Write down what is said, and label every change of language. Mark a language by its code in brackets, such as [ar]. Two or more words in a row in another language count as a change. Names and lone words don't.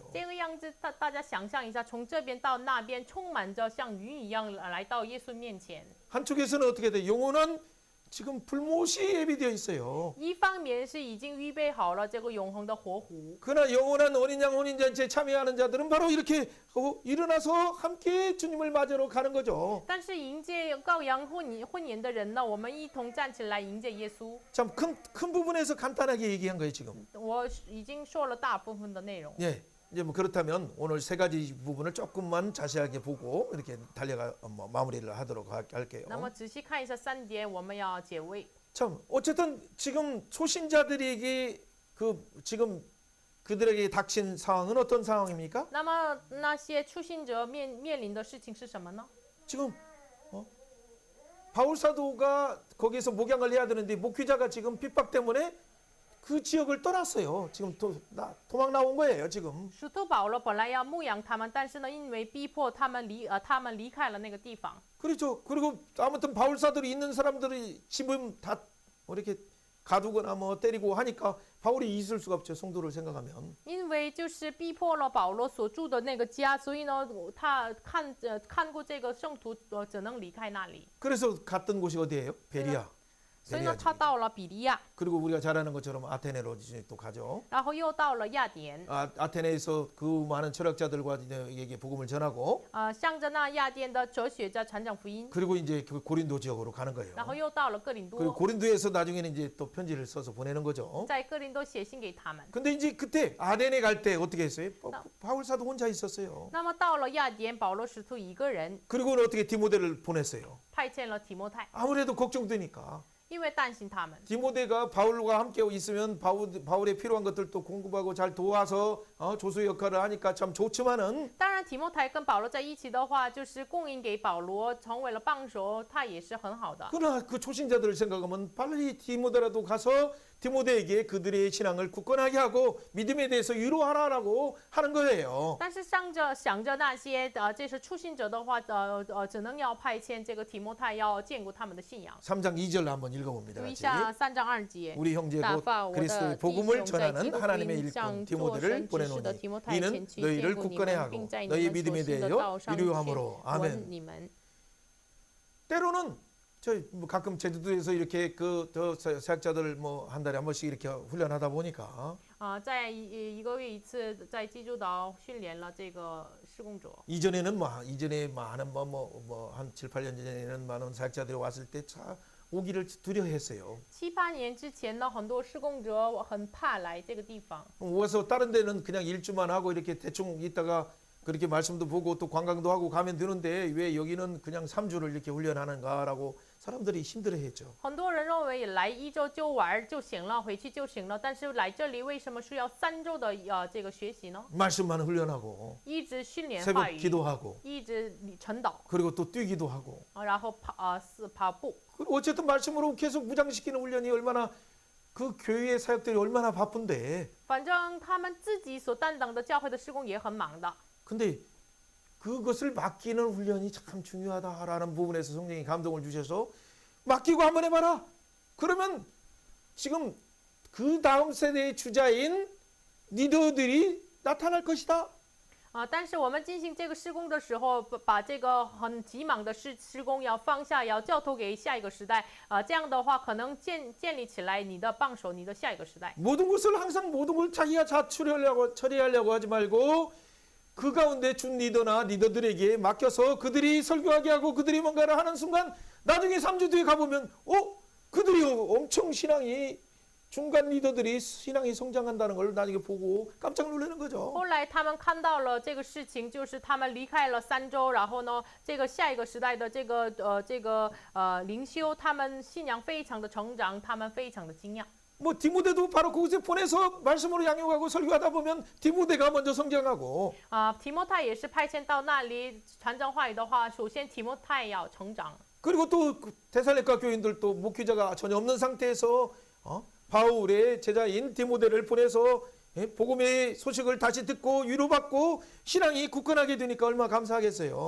[zh] 这个样子，大家想象一下，从这边到那边，充满着像云一样来到耶稣面前。 [ko] 한쪽에서는 어떻게 돼? 영원한 지금 불못이 예비되어 있어요. [zh] 一方面是已经预备好了这个永恒的活湖， [ko] 그러나 영원한 어린 양 혼인잔치에 참여하는 자들은 바로 이렇게 일어나서 함께 주님을 맞으러 가는 거죠. [zh] 但是迎接羔羊婚宴的人呢，我们一同站起来迎接耶稣。 [ko] 참 큰 부분에서 간단하게 얘기한 거예요 지금. [zh] 我已经说了大部分的内容。 [ko] 예. 이제 뭐 그렇다면 오늘 세 가지 부분을 조금만 자세하게 보고 이렇게 달려가 마무리를 하도록 할게요. [zh] 那么仔细看一下3点，我们要结尾。 [ko] 참 어쨌든 지금 초신자들에게 지금 그들에게 닥친 상황은 어떤 상황입니까? [zh] 那么那些初信者面临的事情是什么呢？ [ko] 지금 바울 사도가 거기서 목양을 해야 되는데 목회자가 지금 핍박 때문에 그 지역을 떠났어요. 지금 도망 나온 거예요. 지금. [zh] 使徒保罗本来要牧养他们，但是呢，因为逼迫他们离开了那个地方。 [ko] 그렇죠. 그리고 아무튼 바울 사도이 있는 사람들이 집은 다 이렇게 가두거나 뭐 때리고 하니까 바울이 있을 수가 없죠. 성도를 생각하면. [zh] 因为就是逼迫了保罗所住的那个家，所以呢，他看过这个圣徒，只能离开那里。 [ko] 그래서 갔던 곳이 어디예요? 베리아. [zh] 所以呢，他到了比利亚， [ko] 그리고 우리가 잘 아는 것처럼 아테네로 이제 또 가죠. [zh] 然后又到了雅典。 [ko] 아테네에서 그 많은 철학자들과 에게 복음을 전하고 [zh] 向着那雅典的哲学家传讲福音， [ko] 그리고 이제 그 고린도 지역으로 가는 거예요. [zh] 然后又到了哥林 [ko] 그리고 [zh] 多， [ko] 고린도에서 나중에는 이제 또 편지를 써서 보내는 거죠. [zh] 在哥林多写信给他们。 [ko] 근데 이제 그때 아테네 갈 때 어떻게 했어요? 바울 사도 혼자 있었어요. [zh] 那么到了雅典，保罗使徒一个人 [ko] 그리고는 어떻게 디모데를 보냈어요. [zh] 派遣了提摩太， [ko] 아무래도 걱정되니까 [zh] 因为担心他们。 [ko] 디모데가 바울과 함께 있으면 바울의 필요한 것들도 공급하고 잘 도와서 조수 역할을 하니까 참 좋지만은 [zh] 当然，提摩太跟保罗在一起的话，就是供应给保罗，成为了帮手，他也是很好的。 [ko] 그러나 그 초신자들을 생각하면 빨리 디모데라도 가서 디모데에게 그들의 신앙을 굳건하게 하고 믿음에 대해서 위로하라라고 하는 거예요. [zh] 但是想着那些这是初信者的话，只能要派遣这个提摩太，要兼顾他们的信仰。 [ko] 3장 2절 한번 읽어봅니다. [zh] 读一 [ko] 같이. [zh] 下3章2节。 [ko] 우리 형제 [zh] 打 [ko] 곧 [zh] 发我 [ko] 그리스도의 [zh] 的弟 [ko] 복음을 [zh] 兄在 [ko] 전하는 [zh] 基督 [ko] 하나님의 [zh] 名 [ko] 일꾼 [zh] 上做 [ko] 디모데를 [zh] 神指示的 [ko] 보내노니 [zh] 提摩太 [ko] 이는 [zh] 前去 [ko] 너희를 [zh] 兼顾你 [ko] 굳건해 [zh] 们， [ko] 하고 [zh] 并在你 [ko] 너희 [zh] 们 [ko] 믿음에 [zh] 所信的 [ko] 대하여 [zh] 道上 [ko] 위로함으로 [zh] 问 [ko] 아멘. [zh] 你们。 [ko] 때로는 저 가끔 제주도에서 이렇게 그 사역자들 뭐 한 달에 한 번씩 이렇게 훈련하다 보니까 [zh] 在一个月一次，在济州岛训练了这个施工者。 [ko] 이전에 많은 한 7, 8년 전에는 많은 사역자들이 왔을 때 오기를 두려워했어요. [zh] 7、8 年之前呢，很多施工者很怕来这个地方。 [ko] 와서 다른 데는 그냥 일주만 하고 이렇게 대충 있다가 그렇게 말씀도 보고 또 관광도 하고 가면 되는데 왜 여기는 그냥 3주를 이렇게 훈련하는가라고 사람들이 힘들어했죠. [zh] 很多人认为来1周就玩就行了，回去就行了，但是来这里为什么需要3周的这个学习呢？ [ko] 말씀만 훈련하고 [zh] 一直训练 [ko] 새벽 [zh] 话语， [ko] 기도하고 [zh] 一直晨祷， [ko] 그리고 또 뛰기도 하고 [zh] 然后跑步。 [ko] 그리고 어쨌든 말씀으로 계속 무장시키는 훈련이 얼마나 그 교회의 사역들이 얼마나 바쁜데 [zh] 反正他们自己所担当的教会的施工也很忙的。 [ko] 근데 그것을 맡기는 훈련이 참 중요하다라는 부분에서 성령이 감동을 주셔서 맡기고 한번 해봐라. 그러면 지금 그 다음 세대의 주자인 리더들이 나타날 것이다. [zh] 但是我们进行这个施工的时候，把这个很急忙的施工要放下，要交托给下一个时代。这样的话，可能建立起来你的帮手，你的下一个时代。 [ko] 모든 것을 항상 모든 걸 자기가 처리하려고 하지 말고 그 가운데 준 리더나 리더들에게 맡겨서 그들이 설교하게 하고 그들이 뭔가를 하는 순간 나중에 3주 뒤에 가보면 그들이 엄청 중간 리더들이 신앙이 성장한다는 걸 나중에 보고 깜짝 놀라는 거죠. [zh] 后来他们看到了这个事情，就是他们离开了3周，然后呢，这个下一个时代的这个灵修，他们信仰非常的成长，他们非常的惊讶。 [ko] 뭐 디모데도 바로 그곳에 보내서 말씀으로 양육하고 설교하다 보면 디모데가 먼저 성장하고 [zh] 提摩太也是派遣到那里传讲话语的话，首先提摩太要成长。 [ko] 그리고 또 데살로니가 교인들도 목회자가 전혀 없는 상태에서 바울의 제자인 디모데를 보내서 복음의 소식을 다시 듣고 위로받고 신앙이 굳건하게 되니까 얼마나 감사하겠어요.